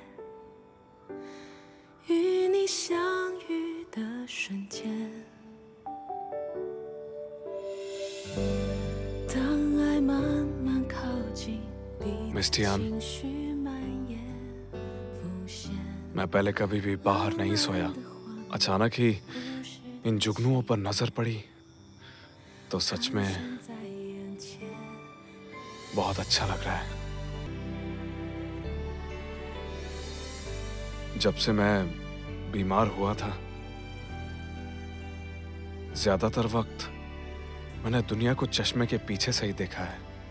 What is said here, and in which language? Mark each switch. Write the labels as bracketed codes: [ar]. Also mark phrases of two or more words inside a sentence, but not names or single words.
[zh] 与你相遇的瞬间，当爱慢慢靠近，彼此情绪蔓延浮现。 [hi] मैं पहले कभी भी बाहर नहीं सोया। अचानक ही इन जुगनुओं पर नजर पड़ी तो सच में बहुत अच्छा लग रहा है। जब से मैं बीमार हुआ था ज्यादातर वक्त मैंने दुनिया को चश्मे के पीछे से ही देखा है।